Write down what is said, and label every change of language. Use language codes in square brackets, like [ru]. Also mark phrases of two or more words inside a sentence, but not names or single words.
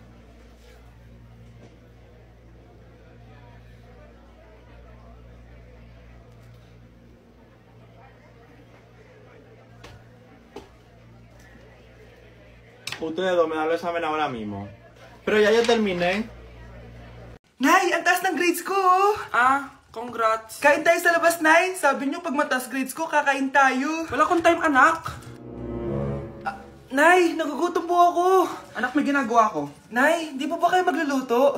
[es] Ustedes dos me dan el examen ahora mismo. Pero ya yo terminé. [tl] Nay, ang taas ng grades ko, oh. Congrats. Kain tayo sa labas, Nay. Sabi niyo, pag mataas grades ko, kakain tayo. Wala akong time, anak. Nay, nagugutom po ako. Anak, may ginagawa ko. Nay, di po ba kayo magluluto?